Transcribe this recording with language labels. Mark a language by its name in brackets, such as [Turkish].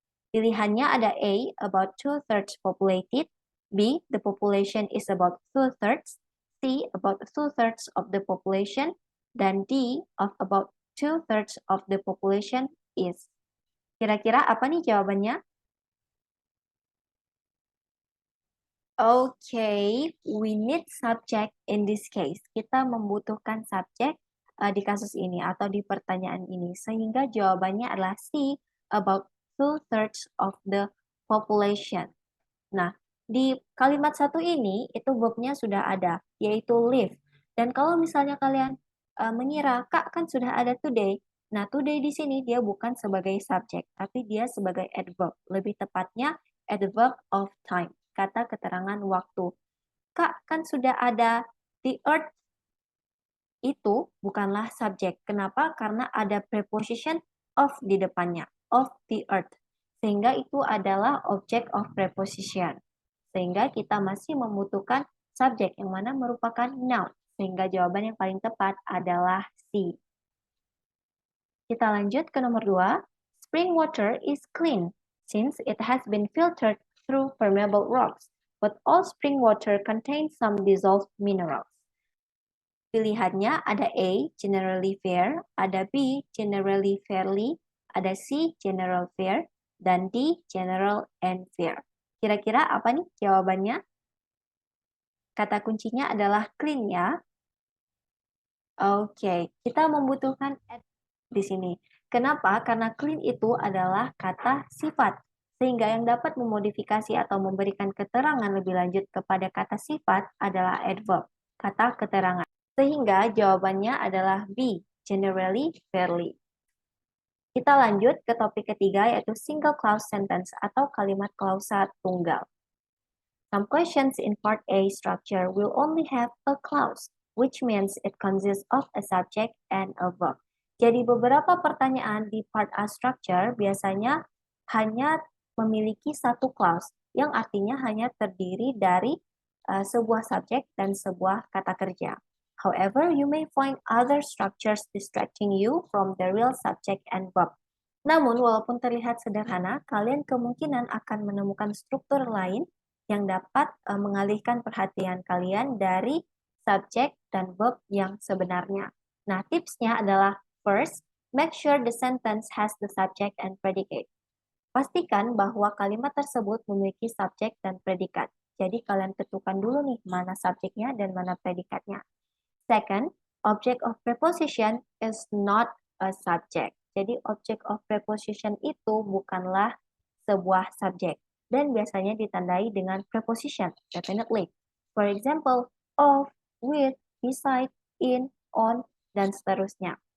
[Indonesian] Pilihannya ada [English] A, about 2/3 populated, B, the population is about 2/3, C, about 2/3 of the population, dan D, of about 2/3 of the population is. [Indonesian] Kira-kira apa nih jawabannya? [English] Okay, we need subject in this case. [Indonesian] Kita membutuhkan subjek di kasus ini atau di pertanyaan ini. Sehingga jawabannya adalah C, about 2/3 of the population. Nah, di kalimat satu ini, itu verbnya sudah ada, yaitu live. Dan kalau misalnya kalian mengira, Kak, kan sudah ada today. Nah, today di sini dia bukan sebagai subjek, tapi dia sebagai adverb. Lebih tepatnya, adverb of time, kata keterangan waktu. Kak, kan sudah ada the earth, itu bukanlah subjek. Kenapa? Karena ada preposition of di depannya, of the earth. Sehingga itu adalah object of preposition. Sehingga kita masih membutuhkan subjek yang mana merupakan noun. Sehingga jawaban yang paling tepat adalah C. Kita lanjut ke nomor 2. [English] Spring water is clean since it has been filtered through permeable rocks, but all spring water contains some dissolved minerals. [Indonesian] Pilihannya ada [English] A, generally fair, ada B, generally fairly, ada C, general fair, dan D, general and fair. [Indonesian] Kira-kira apa nih jawabannya? Kata kuncinya adalah clean ya. Oke, kita membutuhkan di sini. Kenapa? Karena clean itu adalah kata sifat. Sehingga yang dapat memodifikasi atau memberikan keterangan lebih lanjut kepada kata sifat adalah adverb, kata keterangan. Sehingga jawabannya adalah B, generally, fairly. Kita lanjut ke topik ketiga, yaitu single clause sentence atau kalimat klausa tunggal. [English] Some questions in part A structure will only have a clause, which means it consists of a subject and a verb. [Indonesian] Jadi beberapa pertanyaan di part A structure biasanya hanya memiliki satu clause, yang artinya hanya terdiri dari sebuah subjek dan sebuah kata kerja. [English] However, you may find other structures distracting you from the real subject and verb. [Indonesian] Namun, walaupun terlihat sederhana, kalian kemungkinan akan menemukan struktur lain yang dapat mengalihkan perhatian kalian dari subjek dan verb yang sebenarnya. Nah, tipsnya adalah [English] first, make sure the sentence has the subject and predicate. [Indonesian] Pastikan bahwa kalimat tersebut memiliki subjek dan predikat. Jadi kalian tentukan dulu nih mana subjeknya dan mana predikatnya. [English] Second, object of preposition is not a subject. [Indonesian] Jadi object of preposition itu bukanlah sebuah subjek dan biasanya ditandai dengan preposition, definitely. [English] For example, of, with, beside, in, on, [Indonesian] dan seterusnya.